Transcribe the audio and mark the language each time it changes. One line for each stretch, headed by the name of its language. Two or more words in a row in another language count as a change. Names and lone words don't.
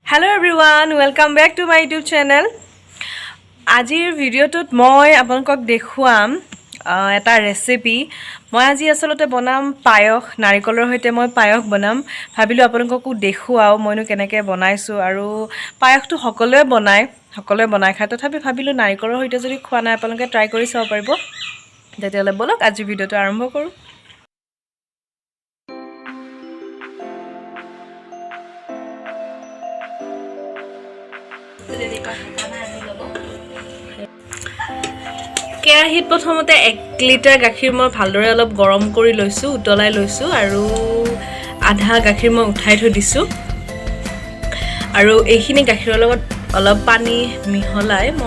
English: Hello everyone, welcome back to my YouTube channel.
Assamese: আজিৰ video টোত মই আপোনাক দেখুৱাম এটা recipe. মই আজি আচলতে বনাম পায়স নাৰিকলৰ হৈতে মই পায়স বনাম. ভাবিলোঁ আপোনালোককো দেখুৱাওঁ মইনো কেনেকৈ বনাইছোঁ আৰু পায়স টো সকলোৱে বনাই খায় তথাপি ভাবিলোঁ নাৰিকলৰ হৈতে যদি খোৱা নাই আপোনালোকে try কৰি চাব পাৰিব. তেন্তে বলক আজি video টো আৰম্ভ কৰোঁ. কেৰাহীত প্ৰথমতে 1 লিটাৰ গাখীৰ মই ভালদৰে অলপ গৰম কৰি লৈছো উতলাই লৈছো আৰু আধা গাখীৰ মই উঠাই থৈ দিছো আৰু এইখিনি গাখীৰৰ লগত অলপ পানী মিহলাই মই